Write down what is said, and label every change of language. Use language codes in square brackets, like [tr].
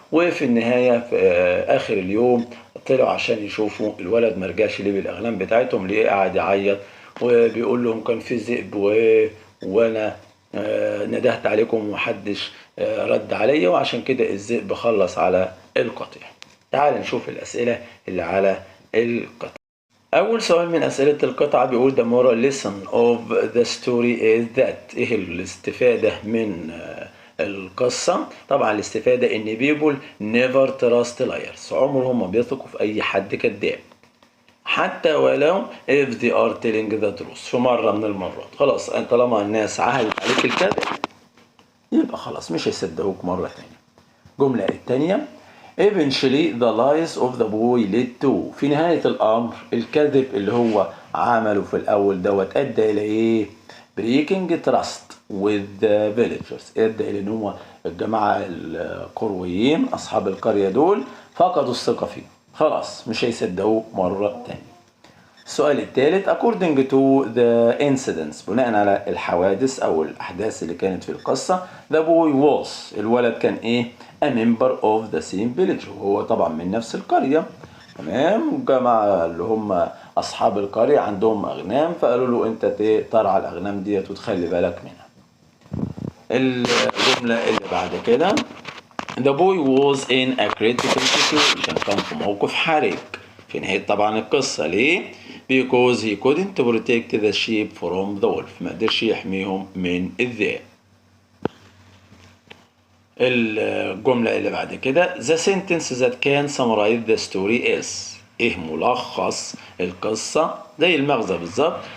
[ar] وفي النهايه في اخر اليوم طلعوا عشان يشوفوا الولد، ما رجعش ليه بالاغنام بتاعتهم، ليه قاعد يعيط وبيقول لهم كان في ذئب وانا ندهت عليكم ومحدش رد عليا، وعشان كده الذئب خلص على القطيع. تعال نشوف الأسئلة اللي على القطعة. [en] أول سؤال من أسئلة القطعة بيقول the moral lesson of the story is that. [ar] إيه الاستفادة من القصة؟ طبعا الاستفادة إن people never trust liars، عمرهم ما بيثقوا في أي حد كذاب، حتى ولو if they are telling the truth. في مرة من المرات خلاص طالما الناس عهدت عليك الكذب يبقى خلاص مش هيصدقوك مرة تانية. [en] الجملة التانية eventually the lies of the boy led to. [ar] في نهاية الأمر الكذب اللي هو عمله في الأول دوت أدى إلى إيه؟ breaking trust with the villagers، أدى إلى إن هو الجماعة القرويين أصحاب القرية دول فقدوا الثقة فيه، خلاص مش هيصدقوه مرة تانية. السؤال الثالث according to the incidents، بناء على الحوادث أو الأحداث اللي كانت في القصة، the boy was، الولد كان إيه؟ a member of the same village، وهو طبعا من نفس القرية. تمام. الجماعة اللي هم أصحاب القرية عندهم أغنام، فقالوا له أنت ترعى الأغنام ديت وتخلي بالك منها. الجملة اللي بعد كده the boy was in a critical situation، كان في موقف حرج في نهاية طبعا القصة. [en] ليه؟ because he couldn't protect the sheep from the wolf، ما قدرش يحميهم من الذئب. الجملة اللي بعد كده the sentence that can summarize the story is. [ar] ايه ملخص القصة؟ زي المغزى بالظبط.